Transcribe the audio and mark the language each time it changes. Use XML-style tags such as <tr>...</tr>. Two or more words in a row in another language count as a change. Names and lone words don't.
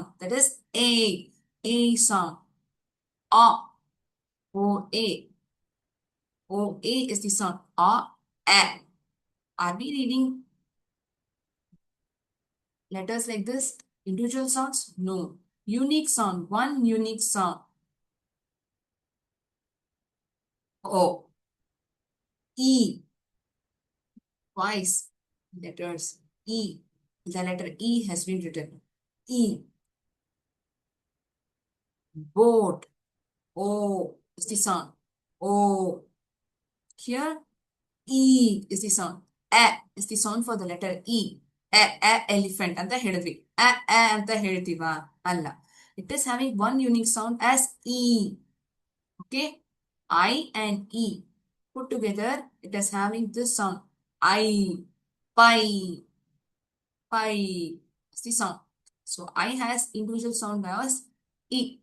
<en>That is A sound. A, O, A. O, A is the sound. A. Are we reading letters like this? Individual sounds? No. Unique sound. One unique sound. O. E. Twice. Letters. E. The letter E has been written. E. Boat. O is the sound. O. Here, E is the sound. A is the sound for the letter E. Elephant and the</en> <kn>ಹೇಳಿದ್ವಿ. ಅಂತ ಹೇಳ್ತೀವಾ? ಅಲ್ಲ.</kn> <en>It is having one unique sound as E. Okay? I and E put together, it is having this sound. I, pie, pie. It's the sound. So I has individual sound as E.</en>